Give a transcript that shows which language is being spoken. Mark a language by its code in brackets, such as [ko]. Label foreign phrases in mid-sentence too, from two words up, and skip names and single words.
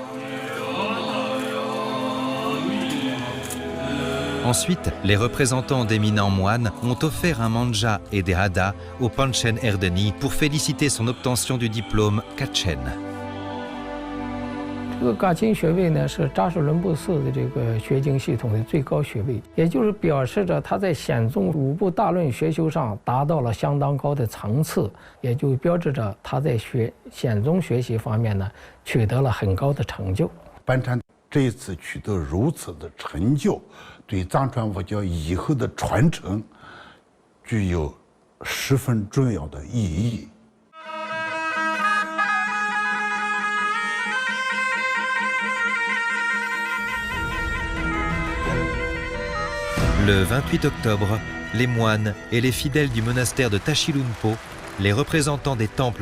[fr] Ensuite, les représentants d'éminents moines ont offert un manja et des hadas au Panchen Erdeni pour féliciter son obtention du diplôme Kachen. [zh] 这个噶钦学位呢，是扎什伦布寺的这个学经系统的最高学位，也就是表示着他在显宗五部大论学修上达到了相当高的层次，也就标志着他在显宗学习方面呢取得了很高的成就。班禅这一次取得如此的成就，对藏传佛教以后的传承具有十分重要的意义。 [fr] Le 28 octobre, les moines et les fidèles du monastère de Tashilhunpo, les représentants des temples